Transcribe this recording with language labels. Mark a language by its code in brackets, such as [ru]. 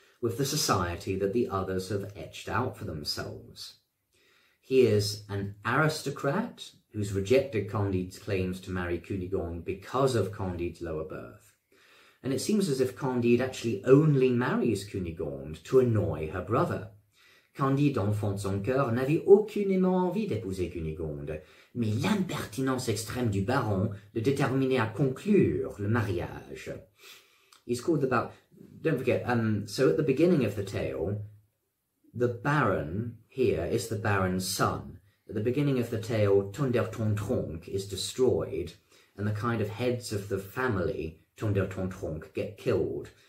[en] with the society that the others have etched out for themselves. He is an aristocrat who's rejected Candide's claims to marry Cunégonde because of Candide's lower birth. And it seems as if Candide actually only marries Cunégonde to annoy her brother. [fr] Candide, enfant de son cœur, n'avait aucunement envie d'épouser Cunégonde, mais l'impertinence extrême du baron le déterminait à conclure le mariage. [en] He's called the baron. Don't forget, so at the beginning of the tale, the baron here is the baron's son. At the beginning of the tale, Tonder-Ton-Tronc is destroyed, and the kind of heads of the family, Tonder-Ton-Tronc, get killed.